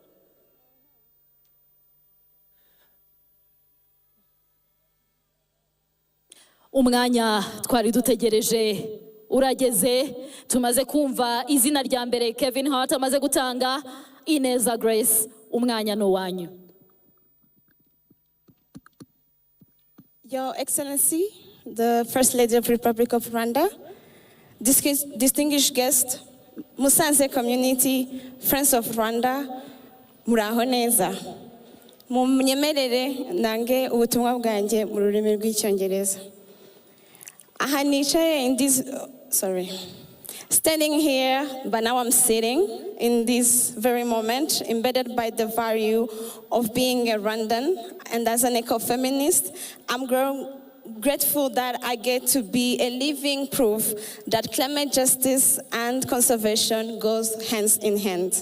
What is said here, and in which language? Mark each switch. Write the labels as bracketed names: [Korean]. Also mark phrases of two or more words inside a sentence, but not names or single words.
[Kinyarwanda] Umwanya twari dutegereje urageze. Tumaze kumva izina rya mbere Kevin Hart amaze gutanga. Ineza Grace, umwanya no wanyu. [English] Your Excellency, the First Lady of the Republic of Rwanda, distinguished guests, Musanze community, Friends of Rwanda, [Kinyarwanda] muraho neza. Munyemerere nange ubutumwa bwanjye mu rurimi rw'icyongereza. Aha nicaye [English] in this, standing here, but now I'm sitting in this very moment, embedded by the value of being a Rwandan, and as an eco-feminist, I'm grateful that I get to be a living proof that climate justice and conservation goes hand in hand.